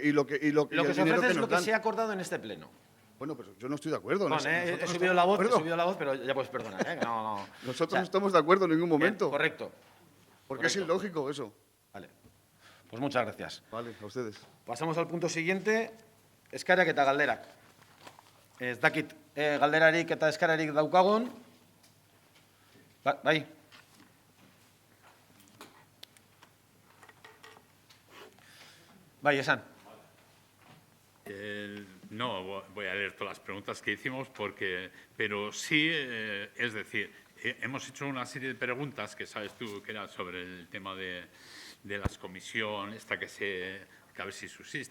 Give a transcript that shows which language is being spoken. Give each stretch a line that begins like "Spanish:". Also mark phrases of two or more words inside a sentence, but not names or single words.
Spanish: se ofrece es lo que se ha acordado en este pleno. Bueno, pero yo no estoy de acuerdo. He subido la voz, pero ya puedes perdonar. No. Nosotros no estamos de acuerdo en ningún momento. Correcto. Porque es ilógico eso. Vale. Pues muchas gracias. Vale, a ustedes. Pasamos al punto siguiente.
Basque: Eskarak eta galderak. Ez dakit galderarik eta eskararik daukagun. Bai. Bai, esan.
Spanish: No voy a leer todas las preguntas que hicimos, pero sí, es decir, hemos hecho una serie de preguntas que sabes tú que era sobre el tema de las comisiones, esta que a ver si subsiste.